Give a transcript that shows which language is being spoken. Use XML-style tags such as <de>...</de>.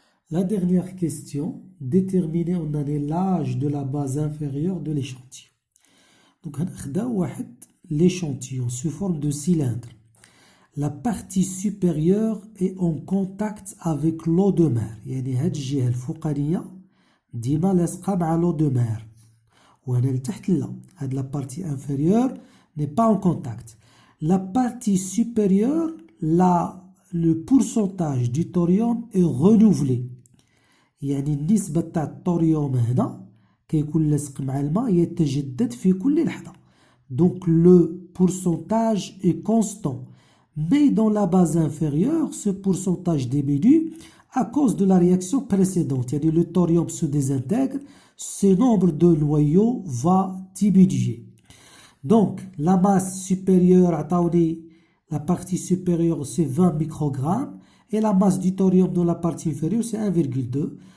<fr>La dernière question, déterminer en année l'âge de la base inférieure de l'échantillon. Donc l'échantillon sous forme de cylindre. La partie supérieure est en contact avec l'eau de mer.</fr> <ar>يعني هاد الجهة الفوقانية ديما لاصقة مع</ar> <fr>l'eau de mer.</fr> <ar>وهنا لتحت لا. هاد</ar> <fr>la partie inférieure n'est pas en contact. La partie supérieure, le pourcentage du thorium est renouvelé.</fr> <ar>يعني النسبة تاع الثوريوم هنا كيكون لاصق مع الماء يتجدد في كل لحظة.</ar> <fr>Donc le pourcentage est constant. Mais dans la base inférieure, ce pourcentage diminue à cause de la réaction précédente. C'est-à-dire le thorium se désintègre, ce nombre de noyaux va diminuer. Donc la masse supérieure, la partie supérieure c'est 20 microgrammes et la masse du thorium dans la partie inférieure c'est 1,2.</fr>